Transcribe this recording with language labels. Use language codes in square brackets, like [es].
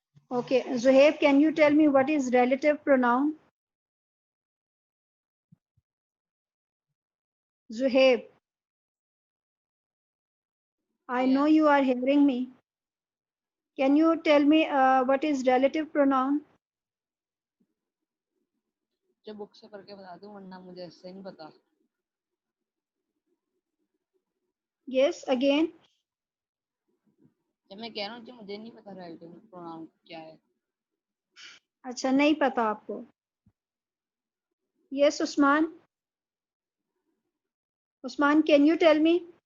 [en] Okay, Zuhaib, can you tell me what is relative pronoun? Zuhaib, I know you Yes. are hearing me. Can you tell me what is relative pronoun? [hi] जब book से पढ़ के बता दूं वरना मुझे ऐसे नहीं पता. [en] Yes, again. [hi] जब मैं कह रहा हूँ कि मुझे नहीं पता रिलेटिव प्रोनाउन क्या है. अच्छा, नहीं पता आपको. [en] Yes, Usman. Usman, can you tell me?